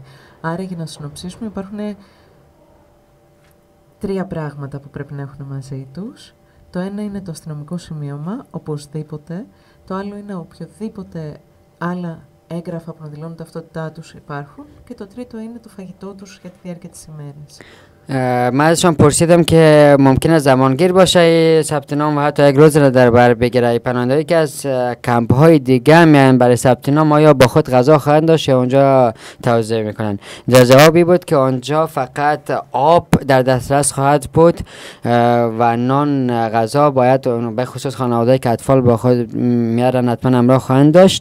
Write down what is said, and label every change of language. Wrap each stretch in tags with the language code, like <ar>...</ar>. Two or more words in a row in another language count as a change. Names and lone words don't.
<el>Άρα για να συνοψίσουμε υπάρχουν 3 πράγματα που πρέπει να έχουν μαζί τους. Το ένα είναι το αστυνομικό σημείωμα, οπωσδήποτε. Το άλλο είναι οποιοδήποτε άλλα έγγραφα που να δηλώνουν ταυτότητά τους υπάρχουν. Και το τρίτο είναι το φαγητό τους για τη διάρκεια της ημέρας.</el> <fa>من ازشان پرسیدم که ممکنه زمانگیر باشه ثبت نام و حتی یک روز را در بر بگیره. پناهنده‌ای که از کمپ های دیگه میان برای ثبت نام آیا با خود غذا خواهند داشت یا اونجا توزیع میکنن؟ در جوابی بود که آنجا فقط آب در دسترس خواهد بود و نان غذا باید به خصوص خانواده‌ای که اطفال با خود میارن حتما همراه خواهند داشت.</fa>